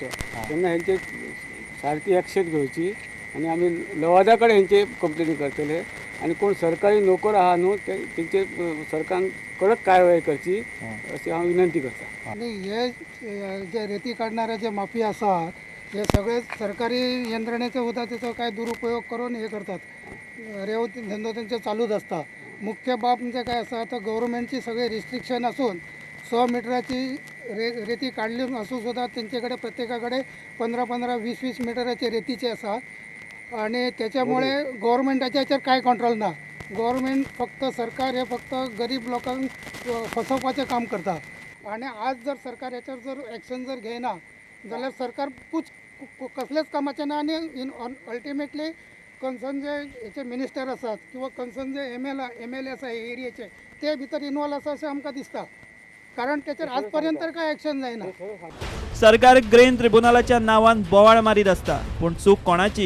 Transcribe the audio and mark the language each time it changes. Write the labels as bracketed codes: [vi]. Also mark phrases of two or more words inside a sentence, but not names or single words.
[kok] तेन्ना हेंचे सारकी एक्शन घेवची आनी आमी लवादा कडेन हेंचे कंप्लेनी करतले आनी कोण सरकारी नोकर आहा न्हू तेंचे सरकारान कडक कारवाय करची अशी हांव विनंती करता. [mr] आणि हे जे रेती काढणारे जे माफिया आसात हे सगळे सरकारी यंत्रणेचे सुद्धा त्याचा काय दुरुपयोग करून हे करतात. रेव धंदो त्यांचे चालूच असता. मुख्य बाब म्हणजे काय असा आता गव्हर्नमेंटची सगळे रिस्ट्रिक्शन असून 100 मीटराची रेती काढली असून सुद्धा त्यांच्याकडे प्रत्येकाकडे 15-15, 20-20 मीटराचे रेतीचे असतात आणि त्याच्यामुळे गव्हर्नमेंटाच्या याच्यावर काय कंट्रोल ना. [kok] गव्हर्नमेंट फक्त सरकार हे फक्त गरीब लोकांक फसवपाचे काम करतात आणि आज जर सरकार याच्यावर जर ॲक्शन जर घेयना जाल्यार सरकार कसलेच कामाचे ना आणि [en] ultimately concern [kok] जे याचे मिनिस्टर असतात किंवा कन्सर्न जे MLA आसा हे एरियेचे ते भितर इन्वॉल्व आसा अशें आमकां दिसता. कारण त्याच्यावर आजपर्यंत काय ॲक्शन जायना. सरकार ग्रेन ट्रिब्युनलाच्या नावान बोवाळ मारीत असता पूण चूक कोणाची?